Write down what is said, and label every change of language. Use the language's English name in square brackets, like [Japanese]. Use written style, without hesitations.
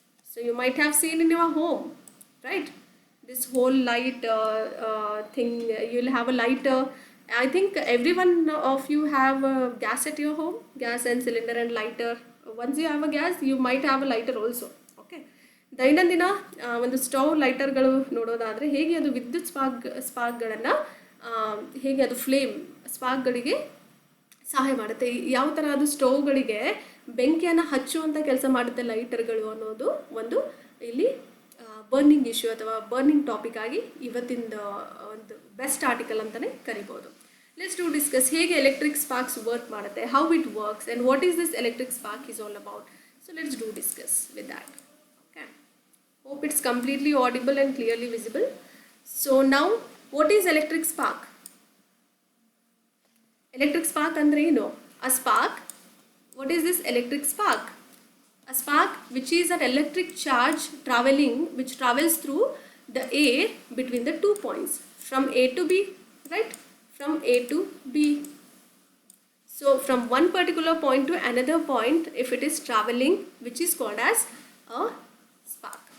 [English] So you might have seen in your home, right? This whole light thing, you'll have a lighter. I think everyone of you have a gas at your home, gas and cylinder and lighter. Once you have a gas, you might have a lighter also. Okay. [Kannada] ದೈನಂದಿನ ಒಂದು stove ಲೈಟರ್ಗಳು ನೋಡೋದಾದರೆ ಹೇಗೆ ಅದು ವಿದ್ಯುತ್ ಸ್ಪಾರ್ಕ್ಗಳನ್ನು ಹೇಗೆ ಅದು ಸ್ಪಾರ್ಕ್ಗಳಿಗೆ ಸಹಾಯ ಮಾಡುತ್ತೆ, ಯಾವ ಥರ ಅದು ಸ್ಟವ್ಗಳಿಗೆ ಬೆಂಕಿಯನ್ನು ಹಚ್ಚುವಂಥ ಕೆಲಸ ಮಾಡುತ್ತೆ ಲೈಟರ್ಗಳು ಅನ್ನೋದು ಒಂದು ಇಲ್ಲಿ ಬರ್ನಿಂಗ್ ಇಶ್ಯೂ ಅಥವಾ ಬರ್ನಿಂಗ್ ಟಾಪಿಕ್ ಆಗಿ ಇವತ್ತಿನ ಒಂದು ಬೆಸ್ಟ್ ಆರ್ಟಿಕಲ್ ಅಂತಲೇ ಕರಿಬೋದು. [English] Let's to discuss ಹೇಗೆ electric sparks work ಮಾಡುತ್ತೆ, how it works and what is this electric spark is all about. So let's do discuss with that. Okay, hope it's completely audible and clearly visible. So now what is electric spark? Electric spark [Kannada] ಅಂದರೆ ಏನು? [English] A spark, what is this electric spark? A spark, which is an electric charge which travels through the air between the 2 points from A to B, right? From A to B. So from one particular point to another point, if it is traveling, which is called as a spark.